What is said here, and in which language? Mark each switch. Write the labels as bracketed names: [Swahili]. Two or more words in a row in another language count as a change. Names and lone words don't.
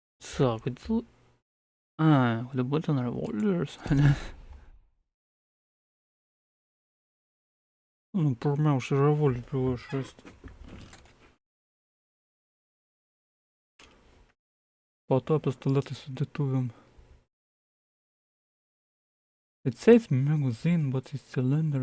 [Lithuanian] Så, kodėl... Kodėl būtent revolveris? Nu, pirmiausia, revolverį išrasti. Po to pistoletai su dėtuvėm. [English] It says magazine, but it's cylinder.